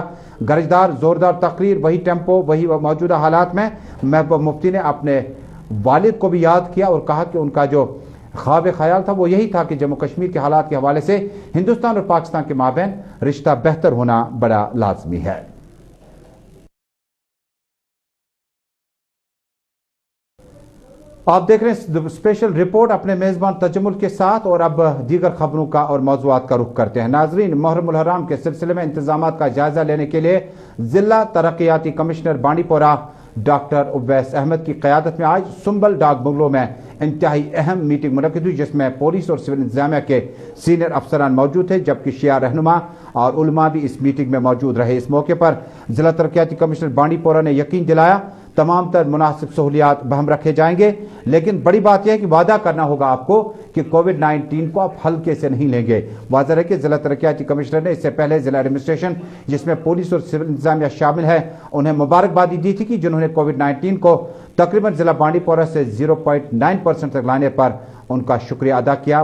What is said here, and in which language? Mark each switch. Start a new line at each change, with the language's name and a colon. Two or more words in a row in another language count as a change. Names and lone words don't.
Urdu: گرجدار زوردار تقریر, وہی ٹیمپو, وہی موجودہ حالات میں محبوبہ مفتی نے اپنے والد کو بھی یاد کیا اور کہا کہ ان کا جو خواب خیال تھا وہ یہی تھا کہ جموں کشمیر کے حالات کے حوالے سے ہندوستان اور پاکستان کے مابین رشتہ بہتر ہونا بڑا لازمی ہے. آپ دیکھ رہے ہیں
English: special report
Urdu: اپنے میزبان تجمل کے ساتھ, اور اب دیگر خبروں کا اور موضوعات کا رخ کرتے ہیں. ناظرین, محرم الحرام کے سلسلے میں انتظامات کا جائزہ لینے کے لیے ضلع ترقیاتی کمشنر بانڈی پورہ ڈاکٹر اویس احمد کی قیادت میں آج سنبل ڈاک بنگلو میں انتہائی اہم میٹنگ منعقد ہوئی, جس میں پولیس اور سول انتظامیہ کے سینئر افسران موجود تھے, جبکہ شیعہ رہنما اور علماء بھی اس میٹنگ میں موجود رہے. اس موقع پر ضلع ترقیاتی کمشنر بانڈی پورہ نے یقین دلایا تمام تر مناسب سہولیات بہم رکھے جائیں گے, لیکن بڑی بات یہ ہے کہ وعدہ کرنا ہوگا آپ کو کہ کووڈ-19 کو آپ ہلکے سے نہیں لیں گے. واضح ہے کہ ضلع ترقیاتی کمشنر نے اس سے پہلے ضلع ایڈمنسٹریشن جس میں پولیس اور سول انتظامیہ شامل ہے انہیں مبارکبادی دی تھی کہ جنہوں نے کووڈ-19 کو تقریباً ضلع بانڈی پورہ سے 0.9% تک لانے پر ان کا شکریہ ادا کیا.